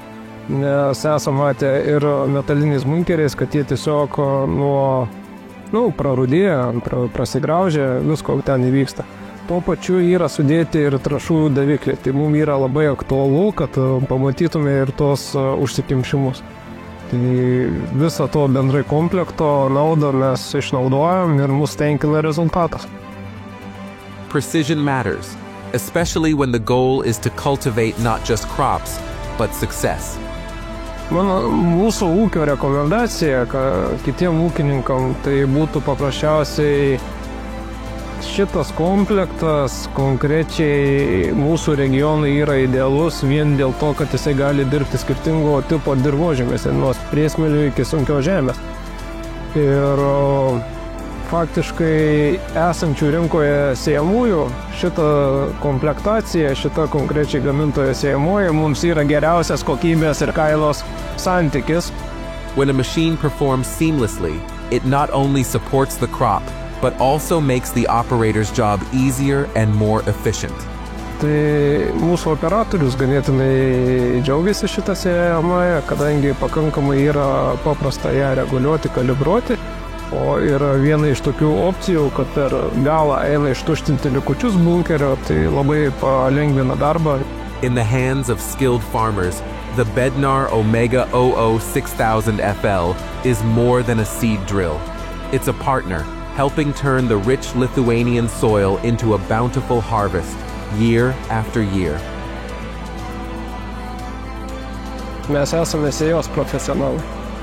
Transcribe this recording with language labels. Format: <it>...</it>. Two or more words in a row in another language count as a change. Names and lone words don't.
<lt>Nes esame matę ir metaliniais bunkeriais, kad jie tiesiog prarudėja, prasigraužia, visko ten įvyksta. Tuo pačiu yra sudėti ir trąšų davikliai. Tai mums yra labai aktualu, kad pamatytume ir tos užsikimšimus. Tai visą to bendrai komplekto naudą mes išnaudojam ir mus tenkina rezultatas.</lt> <en>Precision matters, especially when the goal is to cultivate not just crops, but success.</en> <lt>Mūsų ūkio rekomendacija kitiem ūkininkam tai būtų paprasčiausiai šitas komplektas konkrečiai mūsų regionui yra idealus vien dėl to, kad jisai gali dirbti skirtingo tipo dirvožemėse, nuo priesmėlių iki sunkios žemės. Ir faktiškai esančių rinkoje sėjamųjų šita komplektacija, šita konkrečiai gamintoje sėjamoji mums yra geriausias kokybės ir kainos santykis.</lt> <en>When a machine performs seamlessly, it not only supports the crop, but also makes the operator's job easier and more efficient.</en> <lt>Tai mūsų operatorius ganėtinai džiaugiasi šitą sėjamąją, kadangi pakankamai yra paprasta ją reguliuoti, kalibruoti. O yra viena iš tokių opcijų, kad per galą eina ištuštinti likučius bunkerio, tai labai palengvina darbą.</lt> <en>In the hands of skilled farmers, the Bednar Omega 6000 FL is more than a seed drill. It's a partner, helping turn the rich Lithuanian soil into a bountiful harvest, year after year.</en> <lt>Mes esame sėjos profesionalai.</lt>